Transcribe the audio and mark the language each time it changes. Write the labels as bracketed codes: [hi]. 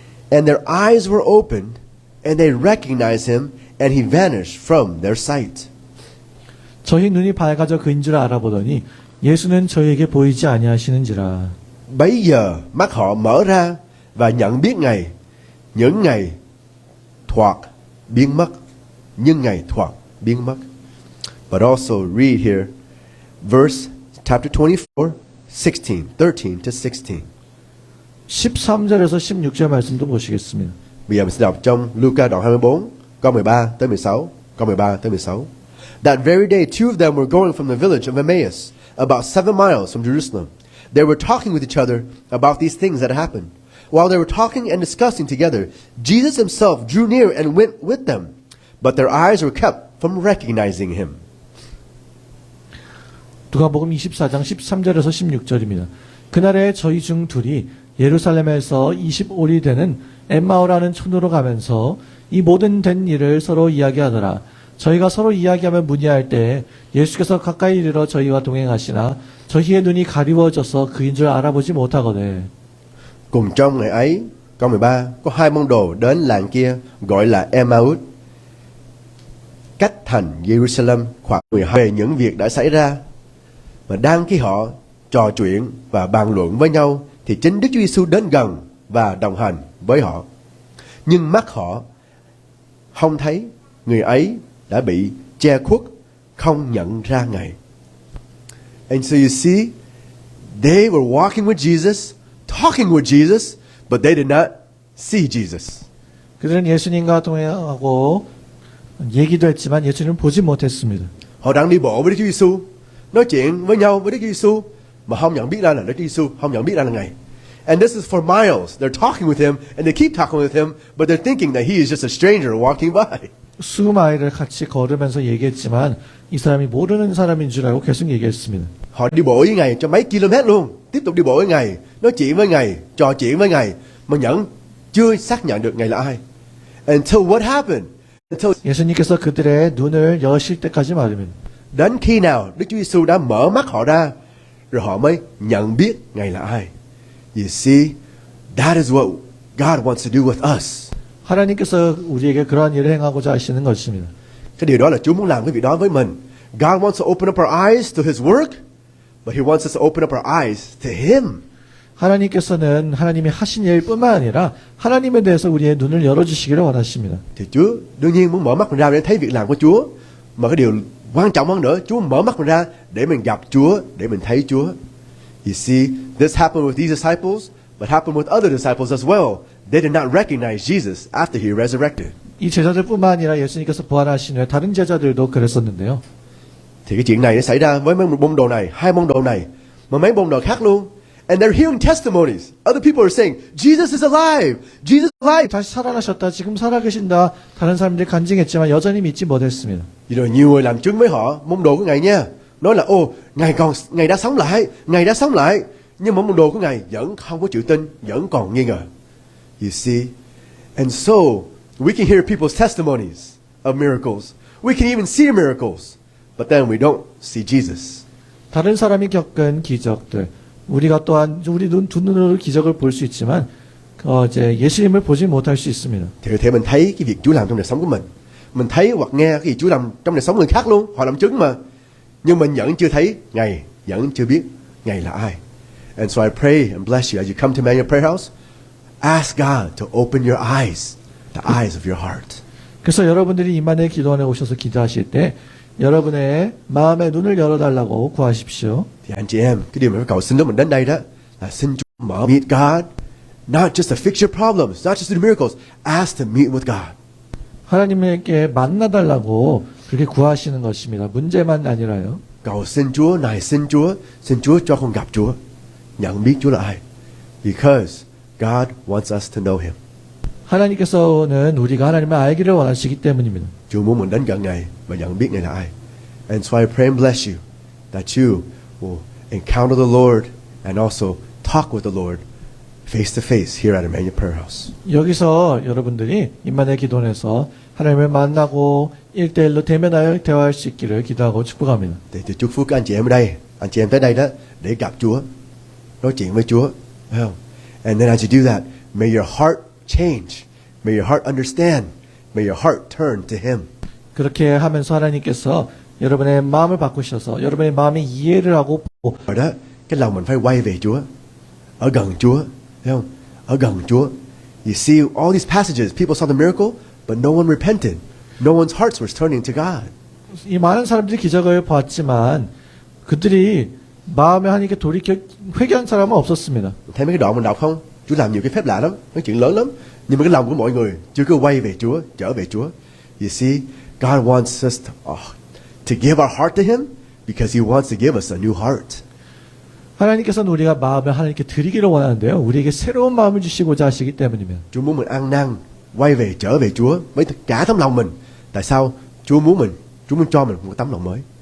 [en] And their eyes were opened, and they recognized him, and he vanished from their sight. [ko] 저희 눈이 밝아져 그인 줄 알아보더니 예수는 저희에게 보이지 아니하시는지라. [vi] Bấy giờ mắt họ mở ra và nhận biết Ngài. Những ngày thoạt biến mất, nhưng Ngài thoạt biến mất. [en] But also read here, verse chapter 24, 16, 13 to 16. [ko] 13절에서 16절 말씀도 보시겠습니다. [vi] Bây giờ mình sẽ đọc trong Luca đoạn 24, câu 13 tới 16, câu 13 tới 16. [en] That very day, two of them were going from the village of Emmaus, about 7 miles from Jerusalem. They were talking with each other about these things that happened. While they were talking and discussing together, Jesus himself drew near and went with them, but their eyes were kept from recognizing him. [ko] 누가복음 24장 13절에서 16절입니다. 그날에 저희 중 둘이 예루살렘에서 25리 되는 엠마오라는 촌으로 가면서 이 모든 된 일을 서로 이야기하더라. 저희가 서로 이야기하며 문의할 때 예수께서 가까이 이르러 저희와 동행하시나 저희의 눈이 가리워져서 그인 줄 알아보지 못하거늘. [vi] Cùng trong ngày ấy, câu 13, có hai môn đồ đến làng kia gọi là Emmaus, cách thành Jerusalem khoảng 12 về những việc đã xảy ra. Mà đang khi họ trò chuyện và bàn luận với nhau thì chính Đức Chúa Giêsu đến gần và đồng hành với họ. Nhưng mắt họ không thấy, người ấy đã bị che khuất, không nhận ra Ngài. [en] And so you see, they were walking with Jesus, talking with Jesus, but they did not see Jesus. [ko] 그들은 예수님과 동행하고 얘기도 했지만 예수님을 보지 못했습니다. [vi] Họ đang đi bộ với Đức Chúa Giêsu, nói chuyện với nhau với Đức Chúa Giêsu, mà không nhận biết ra là Đức Chúa Giêsu, không nhận biết ra là Ngài. [en] And this is for miles. They're talking with him, and they keep talking with him, but they're thinking that he is just a stranger walking by. [ko] 수마일을 같이 걸으면서 얘기했지만 이 사람이 모르는 사람인 줄 알고 계속 얘기했습니다. [vi] Họ đi bộ với Ngài cho mấy km luôn, tiếp tục đi bộ với Ngài, nói chuyện với Ngài, trò chuyện với Ngài, mà chưa xác nhận được Ngài là ai. [en] Until what happened? Until [ko] 예수님께서 그들의 눈을 여실 때까지 말입니다. [vi] đến khi nào Đức Chúa Giêsu đã mở mắt họ ra, rồi họ mới nhận biết Ngài là ai. [en] You see, that is what God wants to do with us. [ko] 하나님께서 우리에게 그러한 일을 행하고자 하시는 것입니다. [vi] Cái điều đó là Chúa muốn làm cái việc đó với mình. [en] God wants to open up our eyes to His work, but He wants us to open up our eyes to Him. [ko] 하나님께서는 하나님이 하신 일뿐만 아니라 하나님에 대해서 우리의 눈을 열어주시기를 원하십니다. [vi] Thì Chúa đương nhiên muốn mở mắt mình ra để thấy việc làm của Chúa. Mà cái điều quan trọng hơn nữa, Chúa mở mắt mình ra để mình gặp Chúa, để mình thấy Chúa. [en] You see, this happened with these disciples, but happened with other disciples as well. They did not recognize Jesus after He resurrected. [ko] 이 제자들뿐만 아니라 예수님께서 부활하신 후에 다른 제자들도 그랬었는데요. [vi] Thì cái chuyện này nó xảy ra với mấy môn đồ này, hai môn đồ này, mà mấy môn đồ khác luôn. [en] And they're hearing testimonies. Other people are saying, Jesus is alive. Jesus is alive. [ko] 다시 살아나셨다. 지금 살아계신다. 다른 사람들이 간증했지만 여전히 믿지 못했습니다. [vi] Rồi nhiều người làm chứng với họ, môn đồ của Ngài nha. Nói là, Ngài đã sống lại, Ngài đã sống lại. Nhưng mà môn đồ của Ngài vẫn không có chịu tin, vẫn còn nghi ngờ. [en] You see? And so, we can hear people's testimonies of miracles. We can even see miracles. But then we don't see Jesus. [ko] 다른 사람이 겪은 기적들, 우리가 또한 우리 두 눈으로 기적을 볼 수 있지만 이제 예수님을 보지 못할 수 있습니다. [vi] Thì có thể mình thấy cái việc Chúa làm trong đời sống của mình. Mình thấy hoặc nghe cái gì Chúa làm trong đời sống người khác luôn. Họ làm chứng mà. Nhưng mình vẫn chưa thấy Ngài, vẫn chưa biết Ngài là ai. [en] And so I pray and bless you as you come to Emmanuel Prayer House. Ask God to open your eyes, the eyes of your heart. [ko] 그래서 여러분들이 임마누엘 기도원에 오셔서 기도하실 때 여러분의 마음의 눈을 열어달라고 구하십시오. [vi] Thì anh chị em, cái điều mà phải cầu xin lúc mình đến đây đó là xin Chúa mở [en] meet God, not just to fix your problems, not just to do miracles. Ask to meet with God. [ko] 하나님께 만나달라고 그렇게 구하시는 것입니다. 문제만 아니라요. [vi] Cầu xin Chúa này, xin Chúa cho con gặp Chúa, nhận biết Chúa là ai. [en] Because God wants us to know Him. [ko] 하나님께서는 우리가 하나님을 알기를 원하시기 때문입니다. [vi] Chúa muốn mình đến gần Ngài và nhận biết Ngài là ai. [en] And so I pray and bless you that you will encounter the Lord and also talk with the Lord face to face here at Emmanuel Prayer House. [ko] 여기서 여러분들이 임마누엘 기도원에서 하나님을 만나고 1대1로 대면하여 대화할 수 있기를 기도하고 축복합니다. [vi] Thì tôi chúc phước các anh chị em ở đây, anh chị em tới đây đó để gặp Chúa, nói chuyện với Chúa, phải không? [en] And then as you do that, may your heart change, may your heart understand, may your heart turn to Him. [ko] 그렇게 하면서 하나님께서 여러분의 마음을 바꾸셔서 여러분의 마음에 이해를 하고 [vi] Rồi đó, cái lòng mình phải quay về Chúa, ở gần Chúa, thấy không? Ở gần Chúa. [en] You see all these passages, people saw the miracle, but no one repented. No one's hearts were turning to God. [ko] 이 많은 사람들이 기적을 봤지만 그들이 마음에 하나님께 돌이켜 회개한 사람은 없었습니다. [vi] Thấy mấy cái đoạn mình đọc không? Chúa làm nhiều cái phép lạ lắm, nói chuyện lớn lắm. Nhưng mà cái lòng của mọi người chưa có quay về Chúa, trở về Chúa. [en] You see, God wants us to give our heart to Him because He wants to give us a new heart. [ko] 하나님께서는 우리가 마음을 하나님께 드리기를 원하는데요. 우리에게 새로운 마음을 주시고자 하시기 때문입니다. [vi] Chúa muốn mình ăn năn, quay về, trở về Chúa với cả tấm lòng mình. Tại sao? Chúa muốn cho mình một tấm lòng mới.